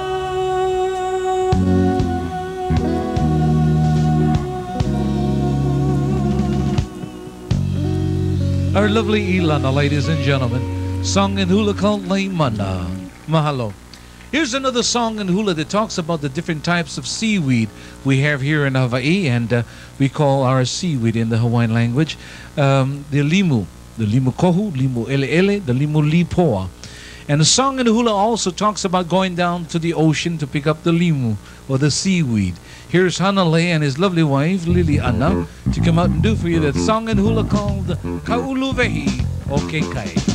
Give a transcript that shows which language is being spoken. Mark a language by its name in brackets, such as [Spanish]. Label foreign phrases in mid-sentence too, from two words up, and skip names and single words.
[English] Our lovely Ilana, ladies and gentlemen, song in hula called Laimana. Mahalo. Here's another song in hula that talks about the different types of seaweed we have here in Hawaii, and we call our seaweed in the Hawaiian language the [Hawaiian] limu kohu, limu ele, [English] the [Hawaiian] limu lipoa. [English] And the song in hula also talks about going down to the ocean to pick up the limu, or the seaweed. Here's Hanale and his lovely wife, Liliana, to come out and do for you that song in hula called Kauluvehi o Kihei.